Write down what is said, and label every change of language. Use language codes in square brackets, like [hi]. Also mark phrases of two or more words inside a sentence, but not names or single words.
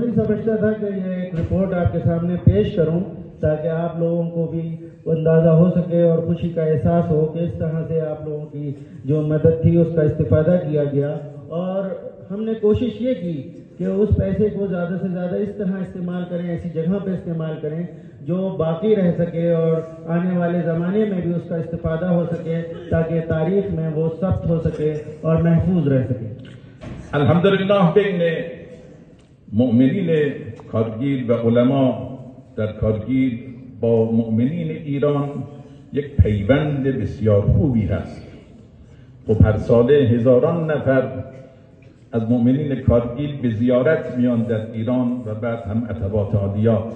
[ur] سمجھتا تھا کہ یہ ایک رپورٹ آپ کے سامنے پیش کروں تاکہ آپ لوگوں کو بھی اندازہ ہو سکے اور خوشی کا احساس ہو کہ اس طرح سے آپ لوگوں کی جو مدد تھی اس کا استفادہ کیا گیا، اور ہم نے کوشش یہ کی کہ اس پیسے کو زیادہ سے زیادہ اس طرح استعمال کریں، ایسی جگہ پہ استعمال کریں جو باقی رہ سکے اور آنے والے زمانے میں بھی اس کا استفادہ ہو سکے تاکہ تاریخ میں وہ ثبت ہو سکے اور محفوظ رہ سکے۔ [fa] الحمدلله بین مؤمنین کارگیل و علما در کارگیل با مؤمنین ایران یک پیوند بسیار خوبی هست. خب هر ساله هزاران نفر از مؤمنین کارگیل به زیارت میان در ایران و بعد هم عتبات عالیات.